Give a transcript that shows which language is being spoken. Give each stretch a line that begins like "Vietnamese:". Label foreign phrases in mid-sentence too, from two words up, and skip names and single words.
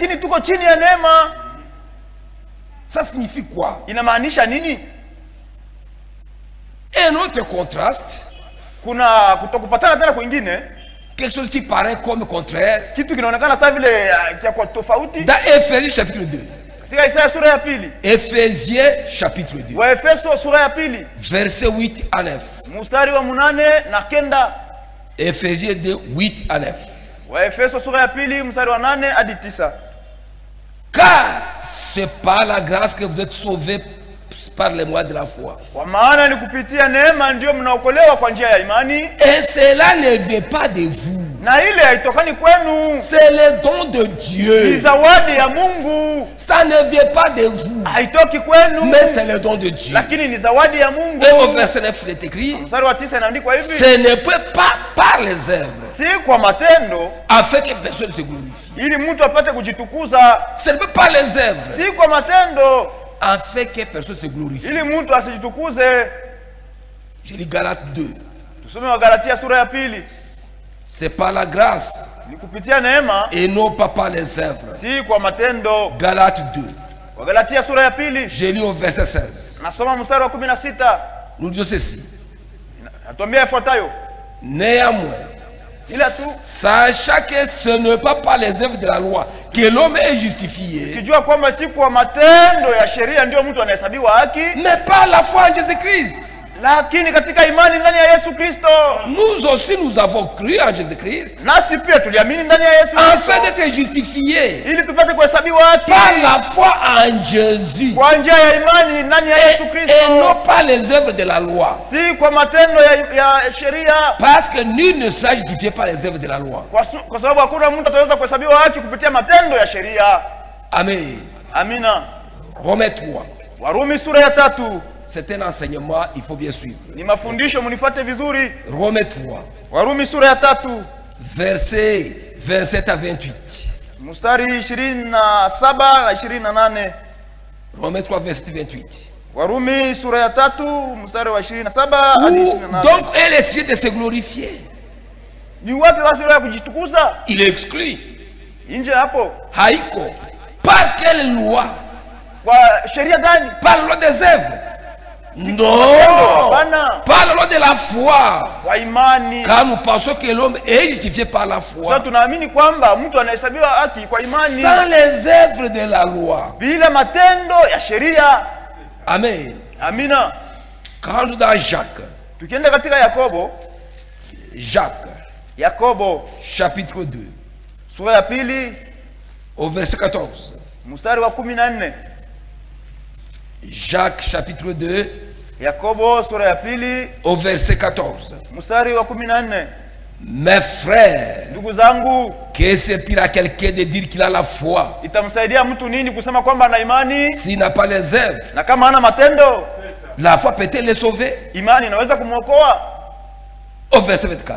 Swahili: lakini tuko chini ya neema.
French: Ça signifie quoi?
Swahili: Inamaanisha nini?
French: Un autre contraste,
Swahili: Kuna kutokupatana tena kwingine,
French: quelque chose qui paraît comme contraire,
Swahili: kitu kinaonekana sawa vile kia kwa tofauti.
French: dans Éphésiens chapitre 2.
Swahili: Katika Isaya sura ya pili,
French: Éphésiens chapitre 2,
Swahili: Waefeso sura ya pili,
French: versets 8 à 9.
Swahili: mstari wa 8 na 9.
French: Éphésiens 2, 8 à 9.
Swahili: Waefeso sura ya pili mstari wa 8 hadi 9.
French: Car c'est par la grâce que vous êtes sauvés par les moyens de la foi.
Swahili: Kwa maana ni kupitia neema ndio mnaokolewa kwa njia ya imani,
French: Et cela ne vient pas de vous.
Swahili: na ile haitokani kwenu,
French: C'est le don de
Swahili: ni
French: Dieu.
Swahili: zawadi ya Mungu.
French: Ça ne vient pas de vous,
Swahili: Haitoki kwenu,
French: mais c'est le don de Dieu.
Swahili: lakini ni zawadi ya Mungu.
French: Et au verset 9, il est écrit,
Swahili: Mstari wa 9 inaandikwa hivi:
French: ce ne peut pas par les œuvres,
Swahili: si kwa matendo
French: afin que personne se glorifie.
Swahili: ili mtu apate kujitukuza,
French: Ce ne peut pas les œuvres,
Swahili: si kwa matendo
French: afin que personne se glorifie.
Swahili: ili mtu asijitukuze.
French: Je lis Galates 2.
Swahili: Tusome wa Galatia sura ya pili.
French: C'est par la grâce
Swahili: Ni kupitia neema,
French: et non pas par les œuvres.
Swahili: si kwa matendo.
French: Galates 2.
Swahili: Wa Galatia sura ya pili,
French: Je lis au verset 16.
Swahili: nasoma mstari wa 16.
French: Nous disons ceci.
Swahili: Natuambia ifuatayo:
French: Néanmoins,
Swahili: ila tu
French: sachant que ce n'est pas par les œuvres de la loi que l'homme est justifié,
Swahili: ukijua kwamba si kwa matendo ya sheria ndio mtu anahesabiwa haki,
French: mais par la foi en Jésus-Christ.
Swahili: lakini katika imani ndani ya Yesu Kristo.
French: Nous aussi, nous avons cru en Jésus-Christ
Swahili: Nasi pia tuliamini ndani ya Yesu
French: afin
Swahili: Kristo
French: d'être justifiés
Swahili: ili tupate kuhesabiwa haki
French: par la foi en Jésus
Swahili: kwa njia ya imani ndani ya Yesu
French: et
Swahili: Kristo,
French: non pas les œuvres de la loi.
Swahili: si kwa matendo ya sheria,
French: Parce que nul ne sera justifié par les œuvres de la loi.
Swahili: kwa sababu hakuna mtu ataweza kuhesabiwa haki kupitia matendo ya sheria.
French: Amen.
Swahili: Amina.
French: Romains 3.
Swahili: Warumi sura ya 3
French: C'est un enseignement, il faut bien suivre.
Swahili: ni mafundisho, munifuate vizuri.
French: Romains 3,
Swahili: Warumi sura ya 3
French: versets 27 à 28.
Swahili: mstari 27 na 28.
French: Romains 3, verset 28.
Swahili: Warumi sura ya 3 mstari wa 27 hadi
French: Où 28. donc elle est de se glorifier.
Swahili: Ni wapi basi roho ya kujitukuza?
French: Il exclut.
Swahili: Nje hapo. Haïko.
French: Par quelle loi?
Swahili: Kwa sheria gani?
French: Par la loi des œuvres? Non.
Swahili: Hapana.
French: Par la loi de la foi.
Swahili: Kwa imani.
French: Car nous pensons que l'homme est justifié par la
Swahili: Sasa
French: foi.
Swahili: tunaamini kwamba mtu anahesabiwa haki kwa imani
French: Sans les œuvres de la loi.
Swahili: bila matendo ya sheria.
French: Amen.
Swahili: Amina.
French: Quand nous dans Jacques,
Swahili: Tukienda katika Yakobo
French: chapitre 2,
Swahili: sura ya pili
French: au verset 14.
Swahili: mstari wa 14.
French: Jacques chapitre 2,
Swahili: Yakobo sura ya pili
French: au verset 14.
Swahili: mstari wa 14.
French: Mes frères,
Swahili: Ndugu zangu,
French: que sert-il à quelqu'un de dire qu'il a la foi
Swahili: itamsaidia mtu nini kusema kwamba ana imani
French: s'il n'a pas les œuvres?
Swahili: na kama hana matendo?
French: La foi peut-elle le sauver?
Swahili: Imani inaweza kumwokoa?
French: Au verset 24.